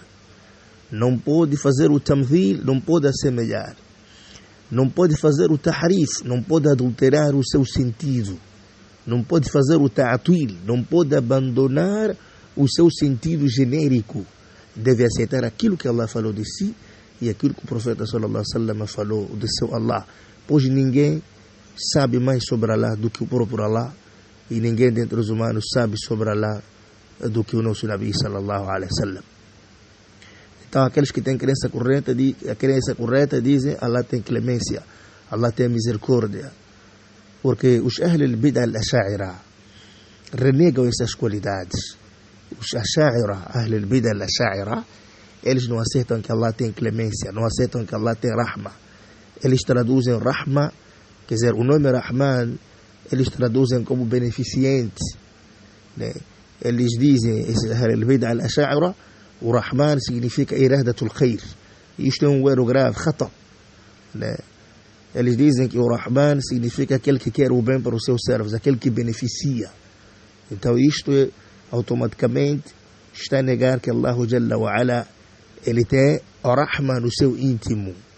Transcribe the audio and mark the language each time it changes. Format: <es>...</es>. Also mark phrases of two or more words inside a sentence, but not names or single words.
<pt>Não pode fazer o tamthil, não pode assemelhar. Não pode fazer o tahrif, não pode adulterar o seu sentido. Não pode fazer o ta'til, não pode abandonar o seu sentido genérico. Deve aceitar aquilo que Allah falou de si e aquilo que o profeta</pt> <ar>صلى الله عليه وسلم</ar> <pt>falou de seu Allah. Pois ninguém sabe mais sobre Allah do que o próprio Allah. E ninguém dentre os humanos sabe sobre Allah do que o nosso Nabi</pt> <ar>صلى الله عليه وسلم.</ar> <pt>Então aqueles que têm crença correta dizem Allah tem clemência, Allah tem misericórdia. Porque os</pt> <ar>أهل البدعة الأشاعرة</ar> <pt>renegam essas qualidades. Os Asha'ira,</pt> <ar>أهل البدعة الأشاعرة,</ar> <pt>eles não aceitam que Allah tem clemência, não aceitam que Allah tem rahma. Eles traduzem rahma, quer dizer, o nome Rahman, eles traduzem como beneficente, né? Eles dizem, esse</pt> <ar>البدعة الأشاعرة,</ar> <pt>o Rahman significa</pt> <ar>إرادة الخير.</ar> <pt>Isto é um erro grave, khata, né? Eles dizem que o Rahman significa aquele que quer o bem para os seus servos, aquele que beneficia. Então isto automaticamente está a negar que</pt> <ar>الله جل وعلا,</ar> <pt>ele tem o Rahman no seu íntimo.</pt>